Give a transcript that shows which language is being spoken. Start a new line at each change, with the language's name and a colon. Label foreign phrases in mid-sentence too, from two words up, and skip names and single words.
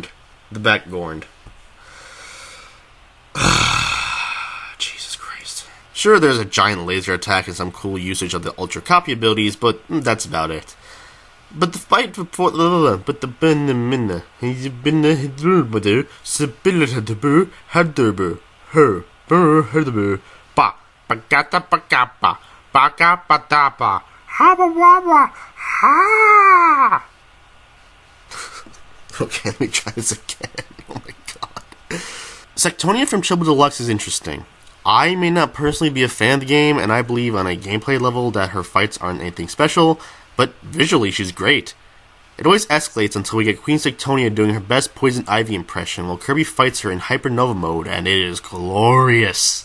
English: The Backgorned. Jesus Christ. Sure, there's a giant laser attack and some cool usage of the ultra copy abilities, but that's about it. But the fight before but the Benamina, he's been a hidrubu, Sibilitabu, Hadubu, her, Herdubu, Ba, Bagata Bagapa, Baka Badapa, Habawawa, Ha! Okay, let me try this again. Oh my god. Sectonia from Chill Deluxe is interesting. I may not personally be a fan of the game, and I believe on a gameplay level that her fights aren't anything special, but visually she's great. It always escalates until we get Queen Sectonia doing her best Poison Ivy impression while Kirby fights her in Hypernova mode, and it is glorious.